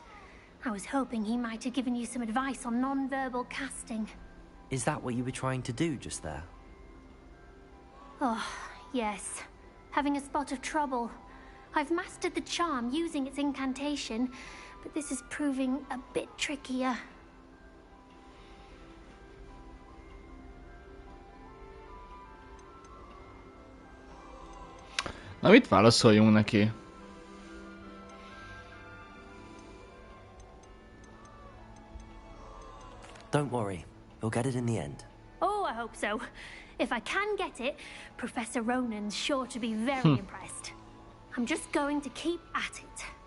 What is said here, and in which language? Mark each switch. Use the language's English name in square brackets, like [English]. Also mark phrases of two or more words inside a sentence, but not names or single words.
[English] I was hoping he might have given you some advice on non-verbal casting. Is that what you were trying to do just there? Oh, yes. Having a spot of trouble. I've mastered the charm using its incantation, but this is proving a bit trickier. [Hungarian] Na, mit válaszoljunk neki? [English] Don't worry, you'll get it in the end. Oh, I hope so. If I can get it, Professor Ronan's sure to be very impressed. I'm just going to keep at it.